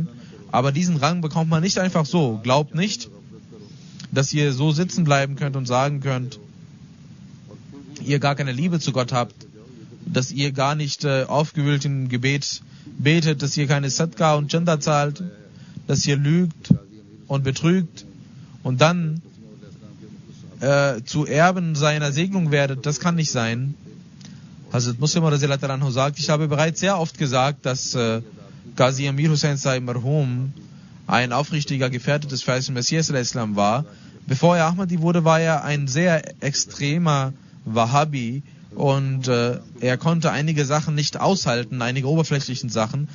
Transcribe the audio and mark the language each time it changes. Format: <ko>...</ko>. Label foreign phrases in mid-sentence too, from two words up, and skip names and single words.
<de>Aber diesen Rang bekommt man nicht einfach so. Glaubt nicht, dass ihr so sitzen bleiben könnt und sagen könnt, ihr gar keine Liebe zu Gott habt, dass ihr gar nicht aufgewühlt im Gebet betet, dass ihr keine Sadqa und Chanda zahlt, dass ihr lügt und betrügt und dann zu Erben seiner Segnung werdet. Das kann nicht sein. Hazrat Muslim</de> <ar>رضي الله عنه</ar> <de>sagt, ich habe bereits sehr oft gesagt, dass Qazi Amir Hussain Sahib Marhum ein aufrichtiger Gefährte des verheißenen Messias al-Islam war. Bevor er Ahmadi wurde, war er ein sehr extremer Wahhabi, und er konnte einige Sachen nicht aushalten, einige oberflächlichen Sachen.</de>